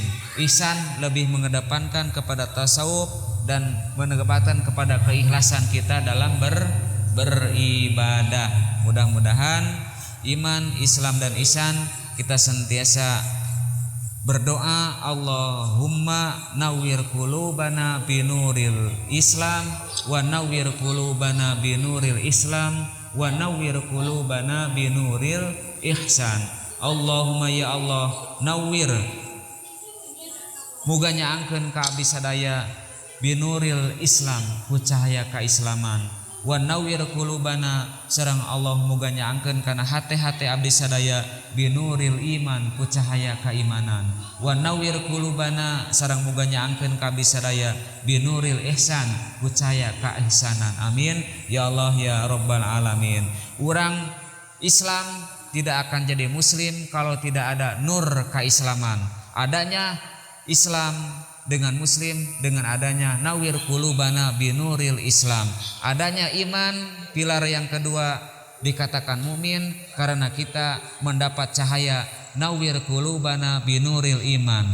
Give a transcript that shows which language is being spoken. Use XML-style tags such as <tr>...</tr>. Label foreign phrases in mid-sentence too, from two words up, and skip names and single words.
<id>Ihsan lebih mengedepankan kepada tasawuf dan mengedepankan kepada keikhlasan kita dalam beribadah. Mudah-mudahan iman, Islam dan ihsan kita senantiasa berdoa,</id> <ar>اللهم نور قلوبنا بنور الإسلام ونور قلوبنا بنور الإسلام ونور قلوبنا بنور الإحسان. اللهم يا الله، نور</ar> <su>muga nyaangkeun ka abdi sadaya</su> <ar>بنور الإسلام</ar> <su>ku cahaya kaislaman,</su> <ar>ونور قلوبنا</ar> <su>sareng Allah muga nyaangkeun kana hate-hate abdi sadaya</su> <ar>بنور الإيمان</ar> <su>ku cahaya keimanan,</su> <ar>ونور قلوبنا</ar> <su>sareng muga nyaangkeun ka abdi sadaya</su> <ar>بنور الإحسان</ar> <su>ku cahaya kaihsanan.</su> <ar>آمين يا الله يا رب العالمين.</ar> <id>Urang Islam tidak akan jadi muslim kalau tidak ada nur keislaman. Adanya Islam dengan muslim dengan adanya</id> <ar>نور قلوبنا بنور الإسلام.</ar> <id>Adanya iman, pilar yang kedua dikatakan mukmin karena kita mendapat cahaya</id> <ar>نور قلوبنا بنور الإيمان.</ar>